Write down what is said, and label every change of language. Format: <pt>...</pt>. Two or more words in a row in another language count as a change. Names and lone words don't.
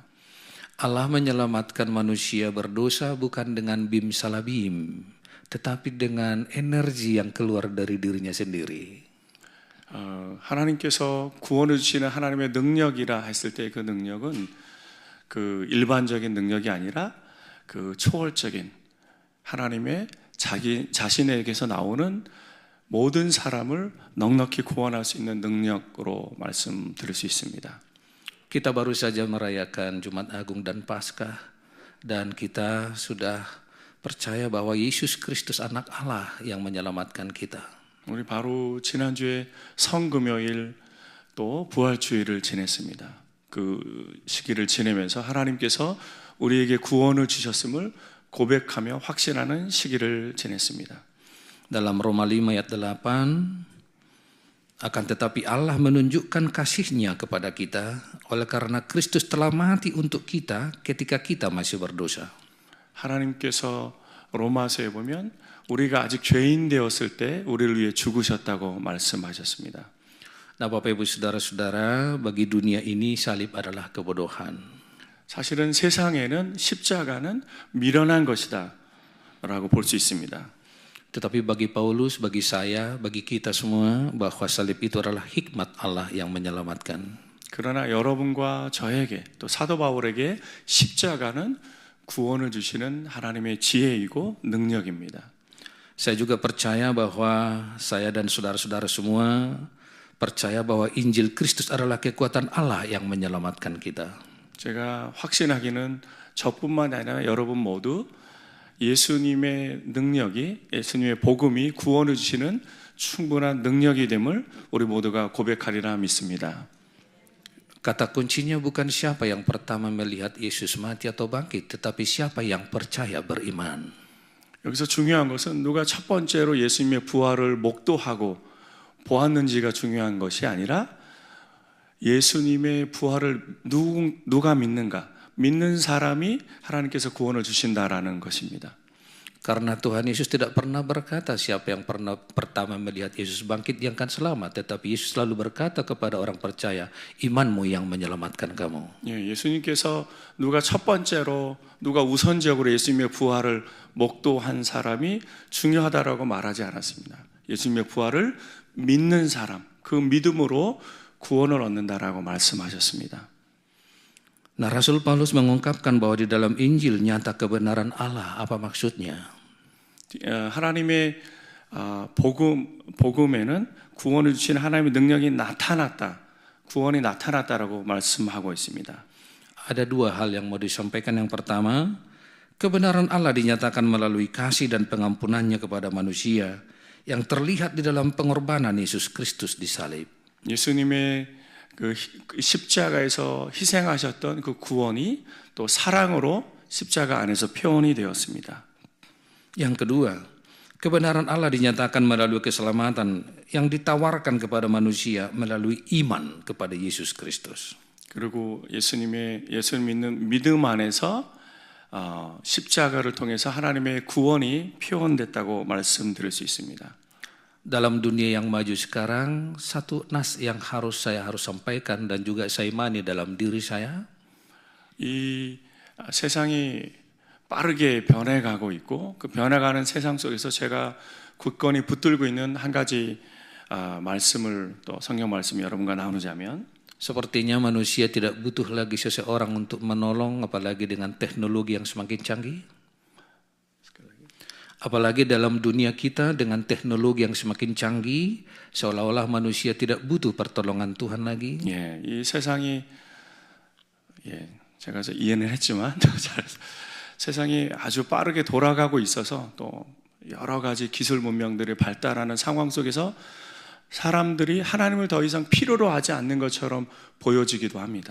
<id>Allah menyelamatkan manusia berdosa bukan dengan bim salabim, tetapi dengan energi yang keluar dari dirinya sendiri.</id> <ko>하나님께서 구원을 주시는 하나님의 능력이라 했을 때 그 능력은 그 일반적인 능력이 아니라 그 초월적인 하나님의 자기 자신에게서 나오는 모든 사람을 넉넉히 구원할 수 있는 능력으로 말씀드릴 수 있습니다.</ko> <id>Kita baru saja merayakan Jumat Agung dan Paskah, dan kita sudah percaya bahwa Yesus Kristus anak Allah yang menyelamatkan kita.</id> <ko>우리 바로 지난주에 성금요일 또 부활주일을 지냈습니다. 그 시기를 지내면서 하나님께서 우리에게 구원을 주셨음을 고백하며 확신하는 시기를 지냈습니다.</ko> <id>Dalam Roma 5 ayat 8, akan tetapi Allah menunjukkan kasih-Nya kepada kita oleh karena Kristus telah mati untuk kita ketika kita masih berdosa.</id> <ko>하나님께서 로마서에 보면 우리가 아직 죄인 되었을 때 우리를 위해 죽으셨다고 말씀하셨습니다.</ko> <id>Nah, Bapak Ibu Saudara-saudara, bagi dunia ini salib adalah kebodohan.</id> <ko>사실은 세상에는 십자가는 미련한 것이다 라고 볼 수 있습니다.</ko> <id>Tetapi bagi Paulus, bagi saya, bagi kita semua, bahwa salib itu adalah hikmat Allah yang menyelamatkan.</id> <ko>그러나 여러분과 저에게 또 사도 바울에게 십자가는 구원을 주시는 하나님의 지혜이고 능력입니다.</ko> <id>Saya juga percaya bahwa saya dan saudara-saudara semua percaya bahwa Injil Kristus adalah kekuatan Allah yang menyelamatkan kita.</id> <ko>제가 확신하기는 저뿐만 아니라 여러분 모두 예수님의 능력이, 예수님의 복음이 구원을 주시는 충분한 능력이 됨을 우리 모두가 고백하리라 믿습니다.</ko> <id>Kata kuncinya bukan siapa yang pertama melihat Yesus mati atau bangkit, tetapi siapa yang percaya beriman.</id> <ko>여기서 중요한 것은 누가 첫 번째로 예수님의 부활을 목도하고 보았는지가 중요한 것이 아니라 예수님의 부활을 누가 믿는가, 믿는 사람이 하나님께서 구원을 주신다라는 것입니다.</ko> <id>Karena Tuhan Yesus tidak pernah berkata siapa yang pernah pertama melihat Yesus bangkit yang akan selamat, tetapi Yesus selalu berkata kepada orang percaya, imanmu yang menyelamatkan kamu.</id> <ko>예, 예수님께서 누가 첫 번째로, 누가 우선적으로 예수님의 부활을 목도한 사람이 중요하다라고 말하지 않았습니다. 예수님의 부활을 믿는 사람, 그 믿음으로 구원을 얻는다라고 말씀하셨습니다.</ko> <id>Nah, Rasul Paulus mengungkapkan bahwa di dalam Injil nyata kebenaran Allah. Apa maksudnya?</id> <ko>하나님의 복음에는 구원을 주시는 하나님의 능력이 나타났다, 구원이 나타났다라고 말씀하고 있습니다.</ko> <id>Ada dua hal yang mau disampaikan. Yang pertama, kebenaran Allah dinyatakan melalui kasih dan pengampunannya kepada manusia yang terlihat di dalam pengorbanan Yesus Kristus di salib.</id> <ko>예수님의 그 십자가에서 희생하셨던 그 구원이 또 사랑으로 십자가 안에서 표현이 되었습니다.</ko> <id>Yang kedua, kebenaran Allah dinyatakan melalui keselamatan yang ditawarkan kepada manusia melalui iman kepada Yesus Kristus.</id> <ko>그리고 예수님 믿는 믿음 안에서 십자가를 통해서 하나님의 구원이 표현됐다고 말씀드릴 수 있습니다.</ko> <id>Dalam dunia yang maju sekarang, satu nas yang saya harus sampaikan dan juga saya imani dalam diri saya.</id> <ko>이 세상이 빠르게 변해가고 있고 그 변해가는 세상 속에서 제가 굳건히 붙들고 있는 한 가지 말씀을 또 성경 말씀 여러분과 나누자면</ko> <id>Sepertinya manusia tidak butuh lagi seseorang untuk menolong, apalagi dengan teknologi yang semakin canggih. Apalagi dalam dunia kita dengan teknologi yang semakin canggih, seolah-olah manusia tidak butuh pertolongan Tuhan lagi.</id> <ko>예, 이 세상이 제가 이해는 했지만 세상이 아주 빠르게 돌아가고 있어서 또 여러 가지 기술 문명들이 발달하는 상황 속에서 사람들이 하나님을 더 이상 필요로 하지 않는 것처럼 보여지기도 합니다.</ko>